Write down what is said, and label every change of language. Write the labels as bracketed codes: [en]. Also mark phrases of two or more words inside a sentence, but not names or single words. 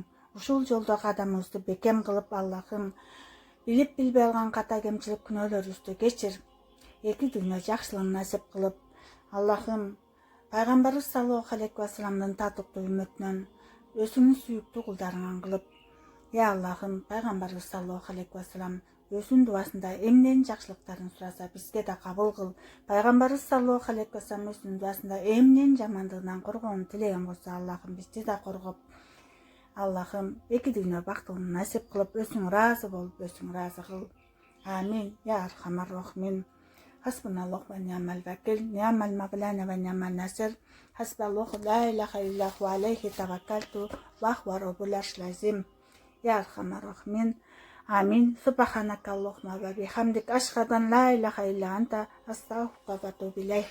[ky] Ушул жолдо кадамыбызды бекем кылып, Аллахым билип билбей алган ката кемчилик күнөөлөрүбүздү кечир. Эки дүйнө жакшылыгын насип кылып, Аллахым пайгамбарыбыз саллаллаху алейхи ва салламдын татыктуу үммөтүнөн өзүңдүн сүйүктүү кулдарыңан кылып, я Аллахым пайгамбарыбыз [ar] صلى الله عليه وسلم [ky] өзүнүн дубасында эмненин жакшылыктарын сураса бизге да кабыл кыл. Пайгамбарыбыз [ar] صلى الله عليه وسلم [ky] өзүнүн дубасында эмненин жамандыгынан коргоону тилеген болсо, Аллахым бизди да коргоп, Аллахым эки дүйнө бактылыгын насип кылып, өзүң ыраазы болуп, өзүң ыраазы кыл. [ar] آمين يا أرحم الراحمين. حسبنا الله ونعم الوكيل نعم المولى ونعم النصير. حسبنا الله لا إله إلا هو عليه توكلت وهو رب العرش العظيم. يا أرحم الراحمين آمين. سبحانك اللهم وبحمدك أشهد أن لا إله إلا أنت. أستغفر الله وأتوب إليه.